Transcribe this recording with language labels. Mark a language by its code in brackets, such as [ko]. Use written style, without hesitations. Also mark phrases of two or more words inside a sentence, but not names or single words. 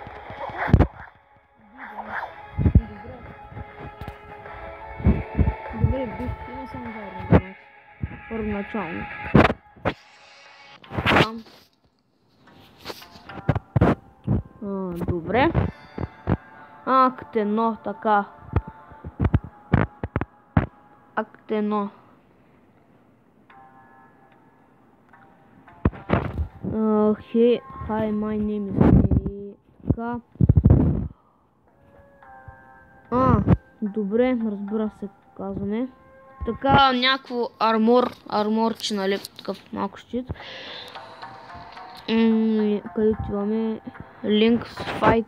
[bg] Добре, бих има само за рунда. Първоначално. Там. Добре. Акт 1, така. Акт 1. [en] Hi, my name is така. [bg] Добре, разбира се, казваме. Така, някакво арморче, нали, такъв малко щит. Където имаме Links Fight.